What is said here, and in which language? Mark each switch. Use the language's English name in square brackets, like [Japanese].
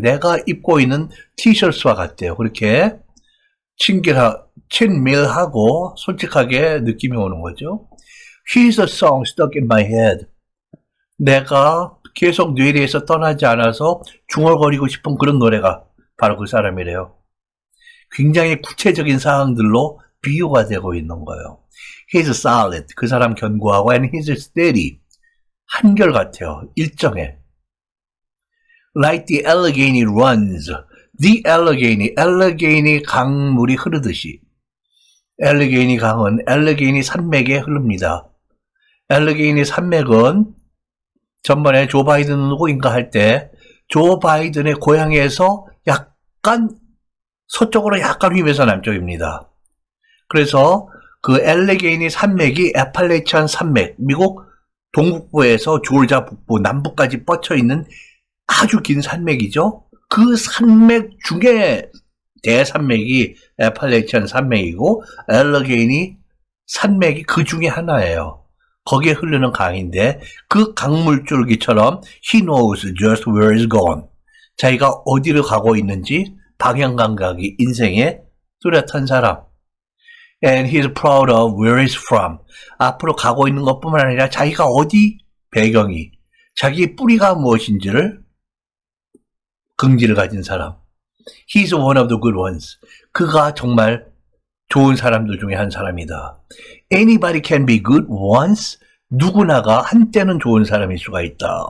[Korean] 내가 입고 있는 티셔츠와 같대요. 그렇게 친밀하고 솔직하게 느낌이 오는 거죠. [English] He's a song stuck in my head. [Korean] 내가 계속 뇌리에서 떠나지 않아서 중얼거리고 싶은 그런 노래가 바로 그 사람이래요. 굉장히 구체적인 상황들로 비유가 되고 있는 거예요. [English] He's solid. [Korean] 그 사람 견고하고 [English] and he's steady. [Korean] 한결같아요. 일정해. [English] Like the Allegheny runs. [Korean] The Allegheny 강물이 흐르듯이. 엘레게니 강은 엘레게니 산맥에 흐릅니다. 엘레게니 산맥은 전번에 조 바이든 누구인가 할 때 조 바이든의 고향에서 약간 서쪽으로 약간 휘면서 남쪽입니다. 그래서 그 엘레게니 산맥이 애팔레치안 산맥, 미국 동북부에서 조지아 북부, 남부까지 뻗쳐 있는 아주 긴 산맥이죠. 그 산맥 중에 대산맥이 애팔레치안 산맥이고 엘러게인이 산맥이 그 중에 하나예요. 거기에 흐르는 강인데 그 강물줄기처럼 [English] he knows just where he's gone. [Korean] 자기가 어디로 가고 있는지 방향 감각이 인생에 뚜렷한 사람. [English] And he's proud of where he's from. [Korean] 앞으로 가고 있는 것뿐만 아니라 자기가 어디 배경이, 자기의 뿌리가 무엇인지를 긍지를 가진 사람. [English] He's one of the good ones. [Korean] 그가 정말 좋은 사람들 중에 한 사람이다. [English] Anybody can be good once. [Korean] 누구나가 한때는 좋은 사람일 수가 있다.